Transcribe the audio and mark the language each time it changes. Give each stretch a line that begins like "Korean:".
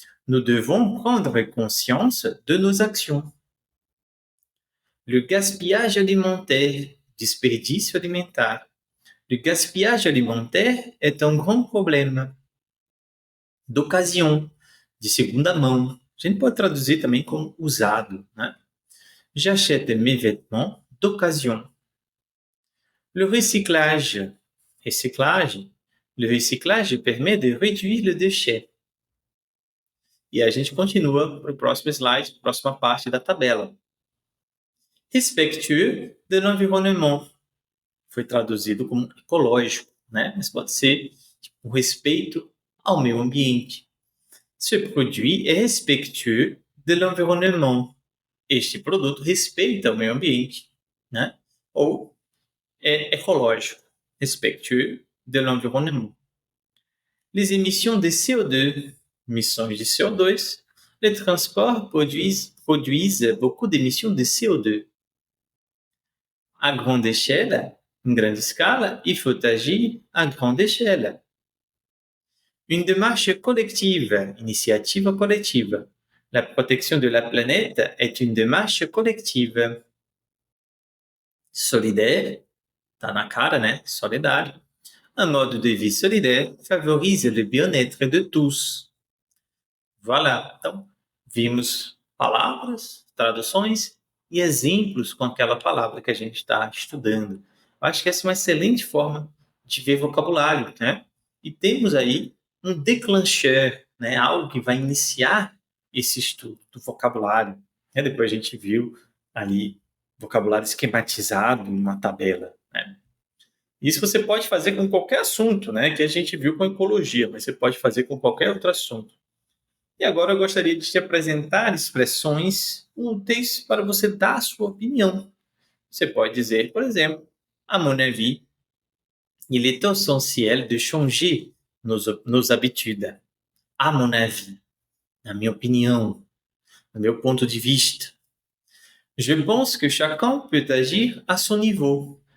French: Nous devons prendre conscience de nos actions. Le gaspillage alimentaire,
Portuguese: desperdício alimentar.
French: Le gaspillage alimentaire est un grand problème. D'occasion,
Portuguese: de segunda mão. A gente pode traduzir também como usado, né?
French: J'achète mes vêtements d'occasion. Le recyclage. Reciclage. Le recyclage permet de réduire le déchet.
Portuguese: E a gente continua para o próximo slide, próxima parte da tabela.
French: Respectueux de l'environnement.
Portuguese: Foi traduzido como ecológico, né? Mas pode ser o respeito ao meio ambiente.
French: Ce produit est respectueux de l'environnement.
Portuguese: Este produto respeita o meio ambiente, né? Ou é ecológico,
French: respectueux de l'environnement. Les émissions de CO2, émissions de CO2, les transports produisent beaucoup d'émissions de CO2. À grande échelle,
Portuguese: em grande escala,
French: il faut agir à grande échelle. Une démarche collective, initiative collective. La protection de la planète est une démarche collective.
Portuguese: Solidaire, tá na cara, né? Solidário.
French: Un mode de vie solidaire favorise le bien-être de tous. Voilà.
Portuguese: Então, vimos palavras, traduções e exemplos com aquela palavra que a gente está estudando. Eu acho que essa é uma excelente forma de ver vocabulário, né? E temos aí um déclencheur, né? Algo que vai iniciar esse estudo do vocabulário. Né? Depois a gente viu ali vocabulário esquematizado em uma tabela, né? Isso você pode fazer com qualquer assunto, né? Que a gente viu com ecologia, mas você pode fazer com qualquer outro assunto. E agora eu gostaria de te apresentar expressões úteis para você dar a sua opinião. Você pode dizer, por exemplo,
French: à mon avis, il est essentiel de changer nos habitudes. À mon avis,
Portuguese: na minha opinião, no meu ponto de vista.
French: Je pense que chacun peut agir à son niveau.